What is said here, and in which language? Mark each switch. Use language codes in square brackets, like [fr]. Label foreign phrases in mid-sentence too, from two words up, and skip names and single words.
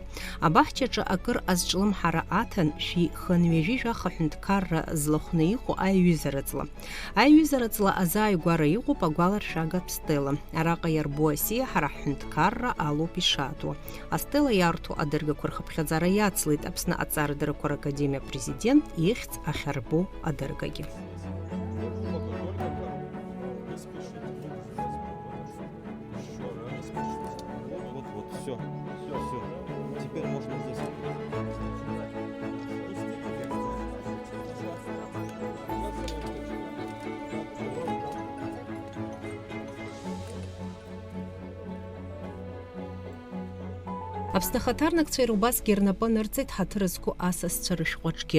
[ab] Абаҳчаҿы акыр азҿлымҳара аҭан шәи-хынҩажәи жәахаҳәынҭқарра злахәны иҟоу аиҩызараҵла. Аиҩызараҵла азааигәара иҟоуп агәаларшәагатә стела. Араҟа иарбо асиа ҳара ҳҳәынҭқарра алоуп ишаатуа. Астела иарҭо адыргақәа рхыԥхьаӡара иацлеит Аԥсны Аҭҵаарадырақәа Ракадемиа Президент ихьӡ ахьарбо адыргагьы. [ru] Все. Теперь можно здесь. [ab] Аԥсҭахаҭарнакцәа ирубасгьы рнапы нырҵеит ҳаҭыр зқәу асасцәа рышәҟәаҿгьы.